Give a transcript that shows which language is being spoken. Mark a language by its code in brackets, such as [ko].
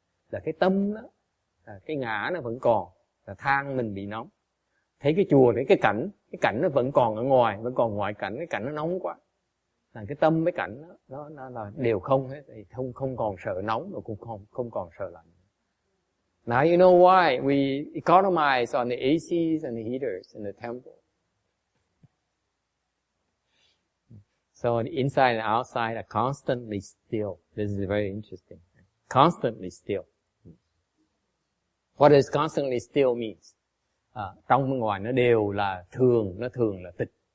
[vi] Là cái tâm đó, là cái ngã nó vẫn còn, là than mình bị nóng. Thấy cái chùa, thấy cái cảnh nó vẫn còn ở ngoài, vẫn còn ngoại cảnh, cái cảnh nó nóng quá. Là cái tâm với cảnh nó là đều không hết, thì không còn sợ nóng rồi cũng không còn sợ lạnh. [en] Now you know why we economize on the ACs and the heaters in the temple. So the inside and outside are constantly still. This is very interesting. Constantly still. What does constantly still means? [vi] Trong ngoài nó đều là thường là tịch.